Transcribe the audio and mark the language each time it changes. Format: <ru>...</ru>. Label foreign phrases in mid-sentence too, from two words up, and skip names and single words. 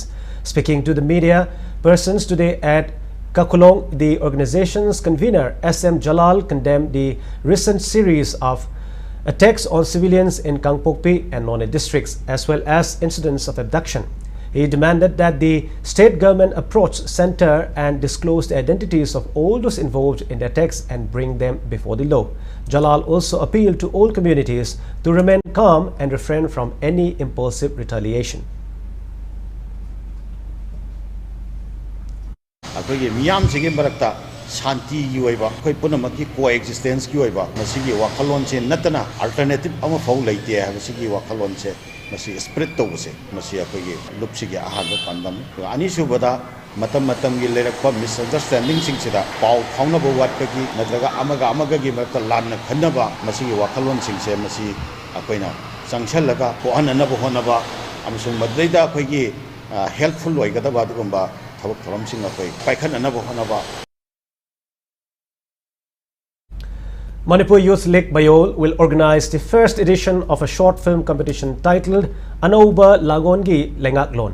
<en>Speaking to the media persons today at Kakulong, the organization's convener SM Jalal condemned the recent series of attacks on civilians in Kangpokpi and None districts, as well as incidents of abduction. He demanded that the state government approach center and disclose the identities of all those involved in the attacks and bring them before the law. Jalal also appealed to all communities to remain calm and refrain from any impulsive retaliation.</en> <mni>Shanti ki oiba koi punama ki coexistence ki oiba masigi wakhalon che natana alternative ama fau leite ha masigi wakhalon che masi spread to se masi akoi lupsi gi ahan pandam ani subada matam gi lerakpa misunderstanding sing sida pau phauna bo wat ki natraga amaga gi marta lan khanna ba masigi wakhalon sing se masi akoina sangshal laga ko anana bo hona ba amsung madreida akoi gi helpful loigada ba dugumba thabak tharam sing akoi paikhan ana bo hona ba.</mni> <en>Manipur Youth League Bayol will organize the first edition of a short film competition titled Anauba Lagongi Lengaklon.</en>